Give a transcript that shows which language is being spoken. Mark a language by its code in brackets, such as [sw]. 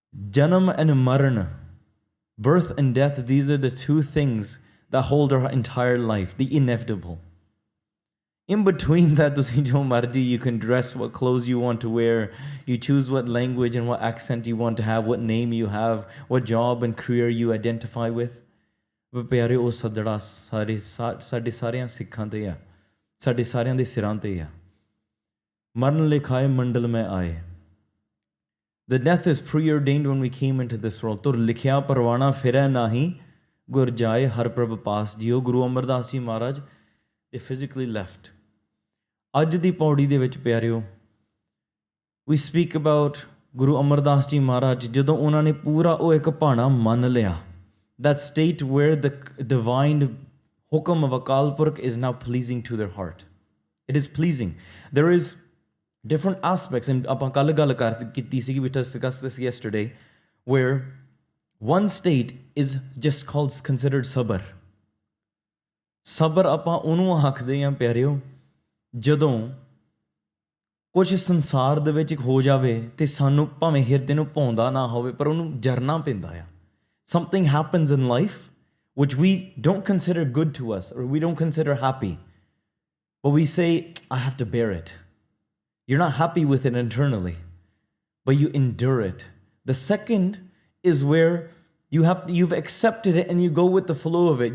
[en] Janam and Marana, birth and death, these are the 2 things that hold our entire life, the inevitable. In between that, you can dress what clothes you want to wear, you choose what language and what accent you want to have, what name you have, what job and career you identify with. [pa] But ਪਿਆਰੇ ਉਹ ਸੱਦੜਾ ਸਾਡੇ ਸਾਰਿਆਂ ਸਿੱਖਾਂ 'ਤੇ ਆ, ਸਾਡੇ ਸਾਰਿਆਂ ਦੇ ਸਿਰਾਂ 'ਤੇ ਆ। ਮਰਨ ਲਿਖਾਏ ਮੰਡਲ ਮੈਂ ਆਏ. [en] The death is preordained when we came into this world. [pa] ਤੁਰ ਲਿਖਿਆ ਪਰਵਾਣਾ ਫਿਰੈ ਨਾਹੀ, ਗੁਰ ਜਾਏ ਹਰ ਪ੍ਰਭ ਪਾਸ JIO. [en] Guru Amar Das Ji Maharaj, they physically left. [pa] ਅੱਜ ਦੀ ਪੌੜੀ ਦੇ ਵਿੱਚ ਪਿਆਰਿਓ, [en] we speak about Guru Amar Das Ji Maharaj, [pa] ਜਦੋਂ ਉਹਨਾਂ ਨੇ ਪੂਰਾ ਉਹ ਇੱਕ ਭਾਣਾ ਮੰਨ ਲਿਆ, [en] that state where the divine hukam of Akal Purkh is now pleasing to their heart. It is pleasing. There is different aspects, and [pa] ਆਪਾਂ ਕੱਲ੍ਹ ਗੱਲ ਕੀਤੀ ਸੀ, [en] we discussed this yesterday, where one state is just called considered sabr. [pa] ਸਬਰ ਆਪਾਂ ਉਹਨੂੰ ਆਖਦੇ ਹਾਂ ਪਿਆਰਿਓ, ਜਦੋਂ ਕੁਝ ਸੰਸਾਰ ਦੇ ਵਿੱਚ ਹੋ ਜਾਵੇ ਤੇ ਸਾਨੂੰ ਭਾਵੇਂ ਹਿਰਦੇ ਨੂੰ ਭਾਉਂਦਾ ਨਾ ਹੋਵੇ ਪਰ ਉਹਨੂੰ ਜਰਨਾ ਪੈਂਦਾ ਆ. [en] Something happens in life which we don't consider good to us or we don't consider happy, but we say, I have to bear it. You're not happy with it internally, but you endure it. The second is where you've accepted it and you go with the flow of it.